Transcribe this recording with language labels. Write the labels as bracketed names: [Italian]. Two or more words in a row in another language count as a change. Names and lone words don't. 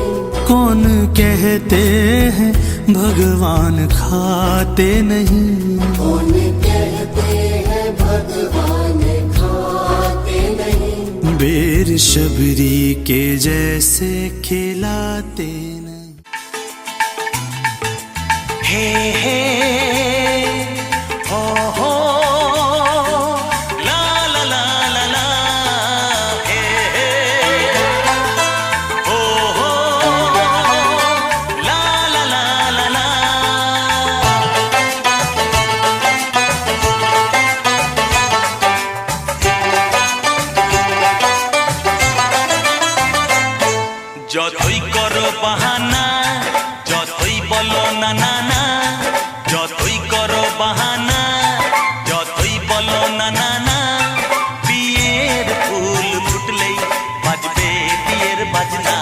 [Hindi] कौन कहते हैं भगवान खाते नहीं। कौन कहते हैं भगवान खाते नहीं। बेर शबरी के जैसे खिलाते नहीं। हे हे हो हो ला ला ला ला ला हे हे हो हो ला ला ला ला ला। [Bangla] যতই করো বাহানা, যতই বলো না না না, যতই করো বাহানা, যতই বলো না না না, বিয়ের ফুল ফুটলেই বাজবে বিয়ের বাজনা।